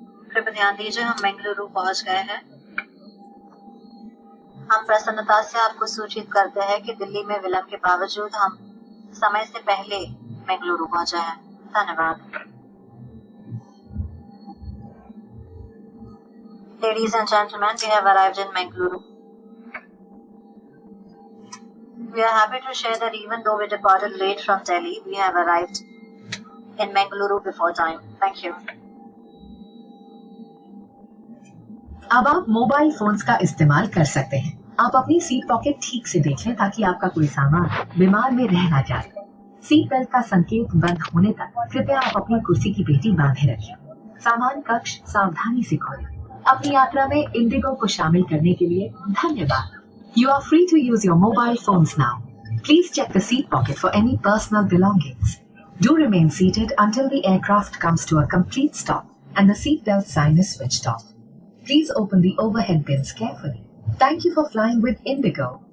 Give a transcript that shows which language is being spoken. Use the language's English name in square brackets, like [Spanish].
[Hindi] कृपया ध्यान दीजिए, हम बेंगलुरु पहुंच गए हैं। हम प्रसन्नता से आपको सूचित करते हैं कि दिल्ली में विलंब के बावजूद हम समय से पहले बेंगलुरु पहुंचे हैं। धन्यवाद। [English] Ladies and gentlemen, we have arrived in Bengaluru. We are happy to share that even though we departed late from Delhi, we have arrived in Bengaluru before time. Thank you. [Hindi] अब आप मोबाइल फोन्स का इस्तेमाल कर सकते हैं। आप अपनी seat pocket ठीक से देख लें ताकि आपका कोई सामान बीमार में रह ना जाए। सीट बेल्ट का संकेत बंद होने तक कृपया आप अपनी कुर्सी की पेटी बांधे रखें। सामान कक्ष सावधानी से खोलें। अपनी यात्रा में इंडिगो को शामिल करने के लिए धन्यवाद। [English] You are free to use your mobile phones now. Please check the seat pocket for any personal belongings. Do remain seated until the aircraft comes to a complete stop and the seat belt sign is switched off. Please open the overhead bins carefully. Thank you for flying with Indigo.